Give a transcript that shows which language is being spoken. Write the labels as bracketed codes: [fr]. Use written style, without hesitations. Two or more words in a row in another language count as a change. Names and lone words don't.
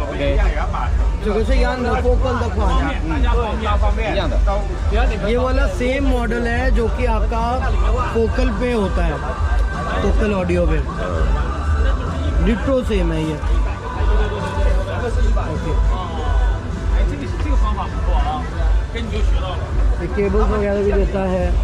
[zh] 我们一样也要把。这个是一样的फोकल的款है। 一样的。 [hi] ये वाला [en] same model [hi] है जो कि आपका फोकल पे होता है, फोकल ऑडियो पे [en] ditto same [hi] है ये। ओके, ये केबल्स वगैरह भी देता है।